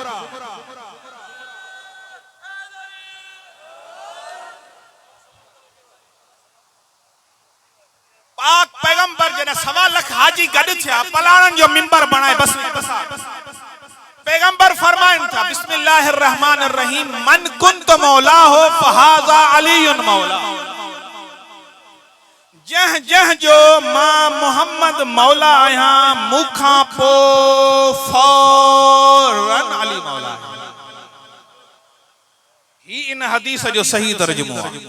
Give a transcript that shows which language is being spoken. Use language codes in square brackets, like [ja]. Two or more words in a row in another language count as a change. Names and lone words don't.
[sd] पाक पैगंबर जॾहिं 1.25 लाख हाजी गॾु थिया, पलाणनि जो मिंबर बणाए बस पैगंबर फरमाइनि था, [ar] بسم الله الرحمن الرحيم من كنت مولا هو فهذا علي مولا. [sd] जह जह जो मां मोहम्मद मौला आहियां, मूंखां पोइ फौरन अली मौला। ही इन हदीस जो सही तर्जुमो आहे।